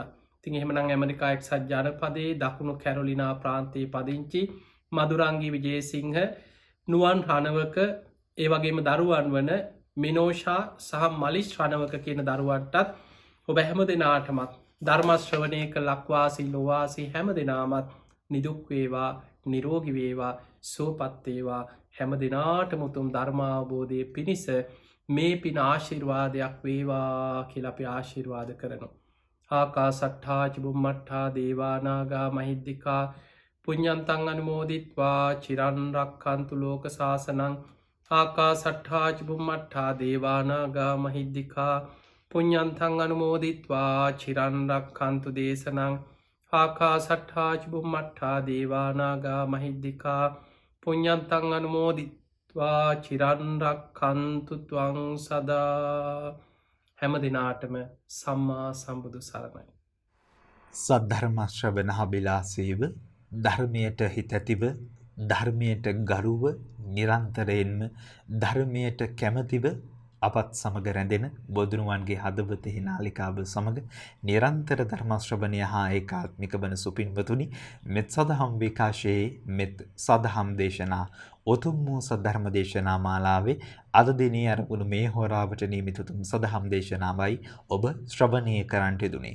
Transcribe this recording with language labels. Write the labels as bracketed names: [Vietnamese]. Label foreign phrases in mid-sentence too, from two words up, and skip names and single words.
[Sinhala] ඉතින් එහෙමනම් ඇමරිකා එක්සත් ජනපදයේ දකුණු කැරොලිනා ප්‍රාන්තයේ පදිංචි මදුරංගී විජේසිංහ නුවන් රණවක ඒ වගේම දරුවන් වන මිනෝෂා සහ මලිෂ් රණවක කියන දරුවන්ටත් ඔබ හැම දෙනාටමත් ධර්මශ්‍රවණයක ලක්වාසී ලෝවාසී හැම දෙනාමත් නිදුක් වේවා නිරෝගී වේවා සුවපත් වේවා හැම දිනාටම උතුම් ධර්මාවබෝධයේ පිණිස මේ පින ආශිර්වාදයක් වේවා කියලා අපි ආශිර්වාද කරනවා. [Pali] ආකාසට්ඨා ච බුම්මට්ඨා දේවා නාග මහිද්దికා පුඤ්ඤන්තං අනුමෝදිත්වා චිරන් රක්ඛන්තු ලෝක සාසනං. ආකාසට්ඨා ච බුම්මට්ඨා දේවා නාග මහිද්దికා පුඤ්ඤන්තං අනුමෝදිත්වා චිරන් රක්ඛන්තු දේශනං. ආකාසට්ඨා ච බුම්මට්ඨා දේවා නාග මහිද්దికා පුඤ්ඤන්තං අනුමෝදිත්වා ත්වා චිරන්රක්කන්තු ත්වං සදා. [Sinhala] හැම දෙනාටම සම්මා සම්බුදු සරණයි. සද්ධර්ම ශ්‍රවණහබිලාසීව ධර්මයට හිත ඇතිව ධර්මයට ගරුව නිරන්තරයෙන්ම ධර්මයට කැමැතිව අපත් සමග රැඳෙන බොදුනුවන්ගේ හදවතෙහි නාලිකාව සමග නිරන්තර ධර්ම ශ්‍රවණය හා ඒකාත්මික වන සුපින්වතුනි, මෙත් සදහම් විකාශයේ මෙත් සදහම් දේශනා උතුම් වූ සද්ධර්ම දේශනා මාලාවේ අද දිනේ අරමුණු මේ හෝරාවට නියමිත උතුම් සදහම් දේශනාවයි ඔබ ශ්‍රවණය කරන්නට යෙදුනේ.